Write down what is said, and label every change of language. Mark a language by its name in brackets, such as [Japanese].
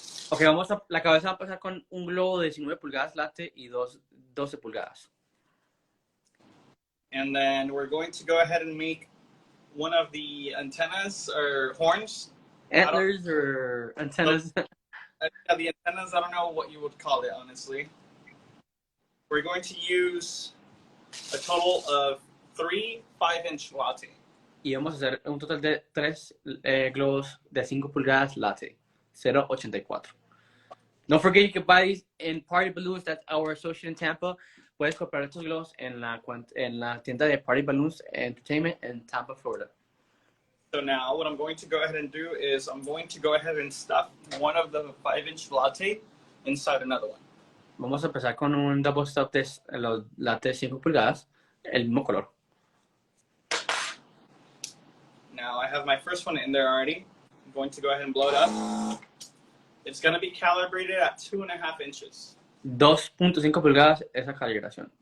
[Spanish] Ok, la cabeza va a pasar con un globo de 19 pulgadas latte y 12 pulgadas. [English] And then we're going to go ahead and make one of the antennas or horns. Antlers or antennas? The antennas, I don't know what you would call it, honestly. We're going to use a total of 3 5-inch latte. [Spanish] Y vamos a hacer un total de 3 globos de 5 pulgadas latte, 0.84. [English] Don't forget you can buy these in Party Balloons. That's our associate in Tampa. [Spanish] Puedes comprar estos globos en la tienda de Party Balloons Entertainment in Tampa, Florida. [English] So now what I'm going to go ahead and do is I'm going to go ahead and stuff one of the 5-inch latte inside another one. [Spanish] Vamos a empezar con un double stuff de los latte 5 pulgadas, el mismo color. [English] Now I have my first one in there already. I'm going to go ahead and blow it up. It's going to be calibrated at 2.5 inches. [Spanish] 2.5 pulgadas es la calibración.